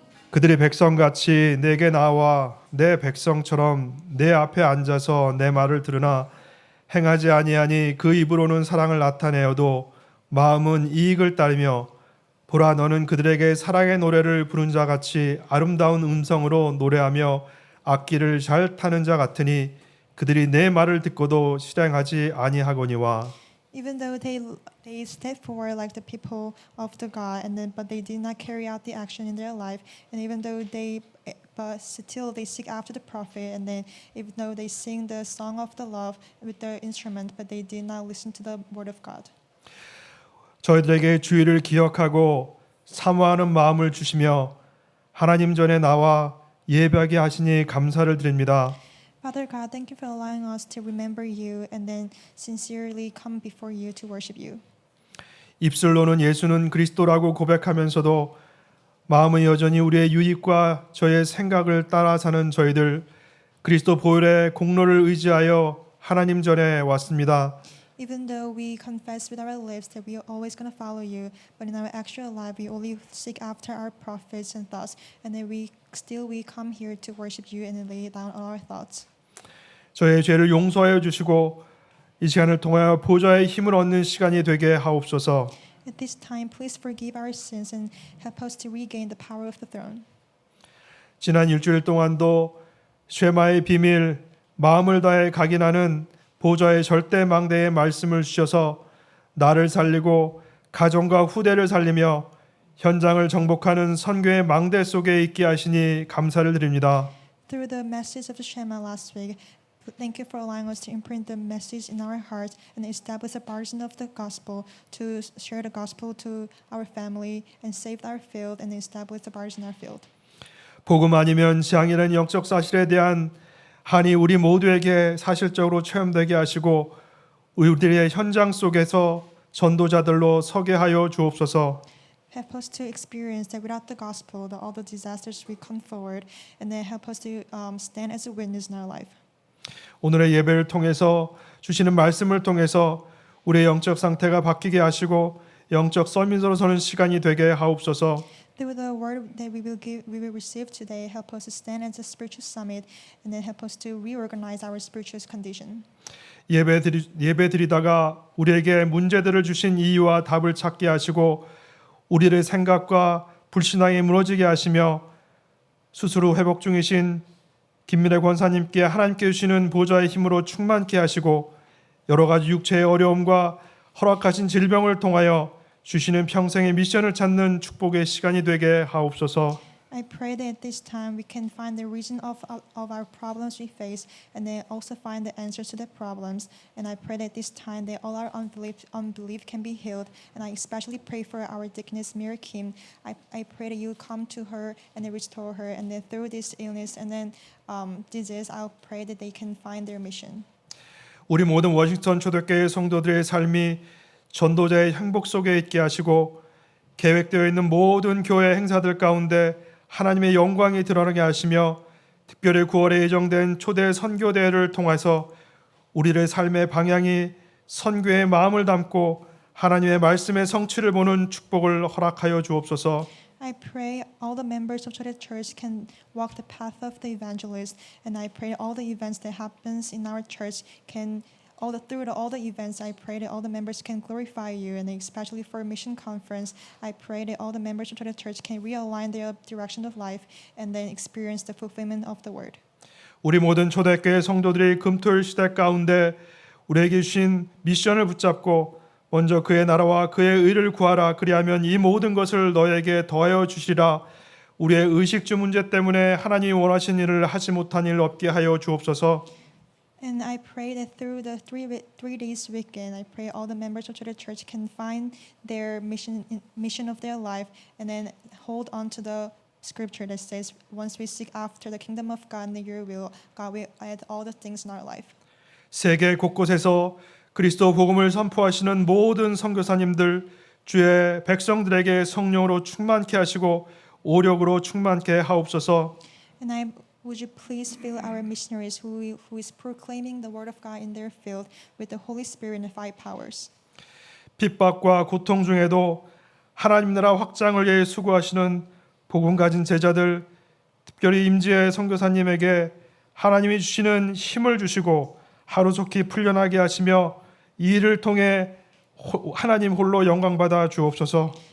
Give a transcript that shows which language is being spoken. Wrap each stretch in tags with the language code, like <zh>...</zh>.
<ko>그들이 백성같이 내게 나와 내 백성처럼 내 앞에 앉아서 내 말을 들으나 행하지 아니하니 그 입으로는 사랑을 나타내어도 마음은 이익을 따르며 보라 너는 그들에게 사랑의 노래를 부른 자 같이 아름다운 음성으로 노래하며 악기를 잘 타는 자 같으니 그들이 내 말을 듣고도 실행하지 아니하거니와.</ko> <en>Even though they step forward like the people of the God, but they did not carry out the action in their life, and even though but still they seek after the prophet, and then even though they sing the song of the love with their instrument, but they did not listen to the word of God.</en> <ko>저희들에게 주의를 기억하고 사모하는 마음을 주시며 하나님 전에 나와 예배하게 하시니 감사를 드립니다.</ko> <en>Father God, thank you for allowing us to remember you and then sincerely come before you to worship you.</en> <ko>입술로는 예수는 그리스도라고 고백하면서도 마음은 여전히 우리의 유익과 저의 생각을 따라 사는 저희들 그리스도 보혈의 공로를 의지하여 하나님 전에 왔습니다.</ko> <en>Even though we confess with our lips that we are always going to follow you, but in our actual life we only seek after our profits and thoughts, and then we come here to worship you and then lay down all our thoughts.</en> <ko>저의 죄를 용서하여 주시고 이 시간을 통하여 보좌의 힘을 얻는 시간이 되게 하옵소서.</ko> <en>At this time, please forgive our sins and help us to regain the power of the throne.</en> <ko>지난 일주일 동안도 쉐마의 비밀, 마음을 다해 각인하는 보좌의 절대 망대의 말씀을 주셔서 나를 살리고 가정과 후대를 살리며 현장을 정복하는 선교의 망대 속에 있게 하시니 감사를 드립니다.</ko> <en>Through the message of the Shema last week, thank you for allowing us to imprint the message in our hearts and establish a partisan of the gospel to share the gospel to our family and save our field and establish the partisan in our field.</en> <ko>복음 아니면 지향이라는 영적 사실에 대한 한이 우리 모두에게 사실적으로 체험되게 하시고 우리들의 현장 속에서 전도자들로 서게 하여 주옵소서.</ko> <en>Help us to experience that without the gospel, all the disasters will come forward, and then help us to stand as a witness in our life.</en> <ko>오늘의 예배를 통해서 주시는 말씀을 통해서 우리의 영적 상태가 바뀌게 하시고 영적 서밋으로 서는 시간이 되게 하옵소서.</ko> <en>Through the word that we will receive today, help us to stand as a spiritual summit, and then help us to reorganize our spiritual condition.</en> <ko>예배 드리다가 우리에게 문제들을 주신 이유와 답을 찾게 하시고 우리의 생각과 불신앙이 무너지게 하시며 스스로 회복 중이신 김민혜 권사님께 하나님께 주시는 보좌의 힘으로 충만케 하시고 여러 가지 육체의 어려움과 허락하신 질병을 통하여 주시는 평생의 미션을 찾는 축복의 시간이 되게 하옵소서.</ko> <en>I pray that at this time we can find the reason of our problems we face, and then also find the answers to the problems. And I pray that this time that all our unbelief can be healed. And I especially pray for our deaconess Mary Kim. I pray that you come to her and then restore her. And then through this illness and then disease, I'll pray that they can find their mission.</en> <ko>우리 모든 워싱턴 초대교회 성도들의 삶이 전도자의 행복 속에 있게 하시고 계획되어 있는 모든 교회 행사들 가운데 하나님의 영광이 드러나게 하시며 특별히 9월에 예정된 초대 선교대회를 통해서 우리의 삶의 방향이 선교의 마음을 담고 하나님의 말씀의 성취를 보는 축복을 허락하여 주옵소서.</ko> <en>I pray all the members of the church can walk the path of the evangelist, and I pray all the events that happens in our church can through all the events, I pray that all the members can glorify you, and especially for mission conference, I pray that all the members of the church can realign their direction of life and then experience the fulfillment of the word.</en> <ko>우리 모든 초대교회 성도들이 금토일 시대 가운데 우리에게 주신 미션을 붙잡고 먼저 그의 나라와 그의 의를 구하라. 그리하면 이 모든 것을 너에게 더하여 주시리라. 우리의 의식주 문제 때문에 하나님이 원하신 일을 하지 못한 일 없게 하여 주옵소서.</ko> <en>And I pray that through the three days weekend, I pray all the members of the church can find their mission of their life, and then hold on to the scripture that says, once we seek after the kingdom of God and your will, God will add all the things in our life.</en> <ko>세계 곳곳에서 그리스도 복음을 선포하시는 모든 선교사님들, 주의 백성들에게 성령으로 충만케 하시고 오력으로 충만케 하옵소서.</ko> <en>And would you please fill our missionaries who is proclaiming the word of God in their field with the Holy Spirit and five powers.</en> <ko>핍박과 고통 중에도 하나님 나라 확장을 위해 수고하시는 복음 가진 제자들, 특별히 임지의 선교사님에게 하나님이 주시는 힘을 주시고 하루속히 풀려나게 하시며 이 일을 통해 하나님 홀로 영광 받아 주옵소서.</ko>